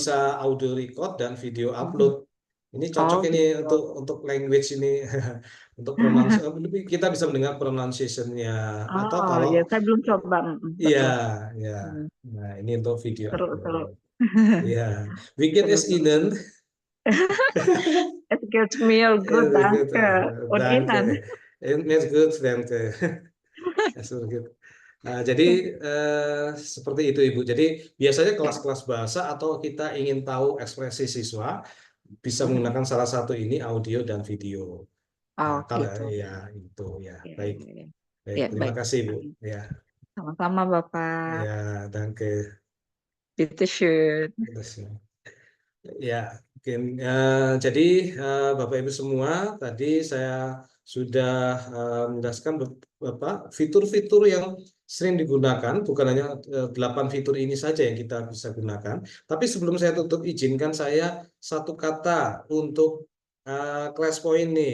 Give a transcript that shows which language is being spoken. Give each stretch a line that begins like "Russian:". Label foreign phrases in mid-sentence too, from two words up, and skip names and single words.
Indonesian: bisa audio record dan video Mm-mm. upload. Ini Oh, cocok ini gitu. untuk language ini, untuk kita bisa mendengar pronunciation-nya. Atau Oh, kalau ya, saya belum coba. iya, Betul. ya. Mm. Nah, ini untuk video Seru, seru. upload. Iya, weekend Seru, is seru.
German: Ihnen. Es geht mir Ja, gut, sehr gut. danke. Und Ihnen? Danke. Mir gut, danke. Sehr gut.
Indonesian: Nah, jadi seperti itu Ibu. Jadi biasanya kelas-kelas bahasa atau kita ingin tahu ekspresi siswa bisa Mhm. menggunakan salah satu ini audio dan video. Oh, Nah, kalau gitu. ya itu ya. Ya, Baik. ya, ya. Baik, Ya, terima baik. kasih Bu. Ya. Sama-sama, Bapak. Ya,
German: danke. Bitte schön.
Indonesian: Terus, ya, mungkin jadi Bapak Ibu semua, tadi saya sudah menjelaskan beberapa fitur-fitur yang sering digunakan, bukan hanya 8 fitur ini saja yang kita bisa gunakan. Tapi sebelum saya tutup, izinkan saya satu kata untuk class point nih.